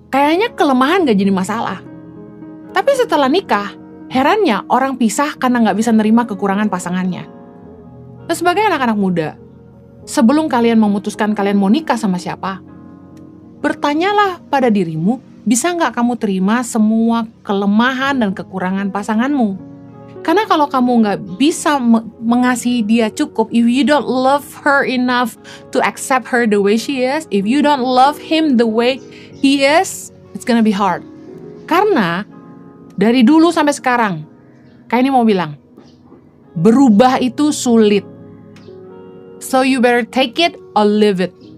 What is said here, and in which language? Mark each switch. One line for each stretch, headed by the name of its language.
Indonesian: kayaknya kelemahan gak jadi masalah. Tapi setelah nikah, herannya orang pisah karena gak bisa nerima kekurangan pasangannya. Dan sebagai anak-anak muda, sebelum kalian memutuskan kalian mau nikah sama siapa, bertanyalah pada dirimu, bisa gak kamu terima semua kelemahan dan kekurangan pasanganmu? Karena kalau kamu gak bisa mengasihi dia cukup,
English: if you don't love her enough to accept her the way she is, if you don't love him the way he is, it's gonna be hard.
Indonesian: Karena dari dulu sampai sekarang, kayak ini mau bilang, berubah itu sulit.
English: So you better take it or leave it.